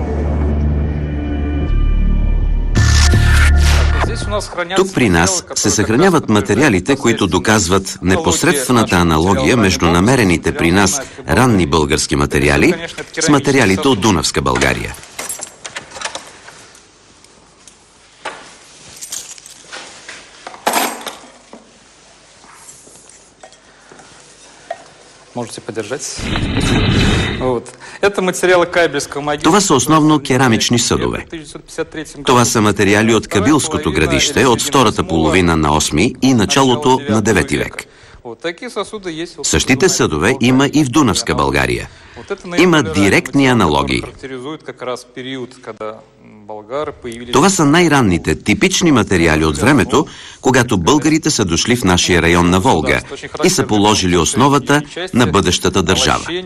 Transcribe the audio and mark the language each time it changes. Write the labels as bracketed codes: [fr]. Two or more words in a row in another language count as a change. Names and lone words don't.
[bg] Тук при нас се съхраняват материалите, които доказват непосредствената аналогия между намерените при нас ранни български материали с материалите от Дунавска България. [ru] Можете подержать. Вот. Это материалы Кабельского магистра. [bg] Това са основно керамични съдове. Това са материали от Кабилското градище от втората половина на 8 и началото на 9 век. Същите съдове има и в Дунавска България. Има директни аналогии. Това са най-ранните, типични материали от времето, когато българите са дошли в нашия район на Волга и са положили основата на бъдещата държава.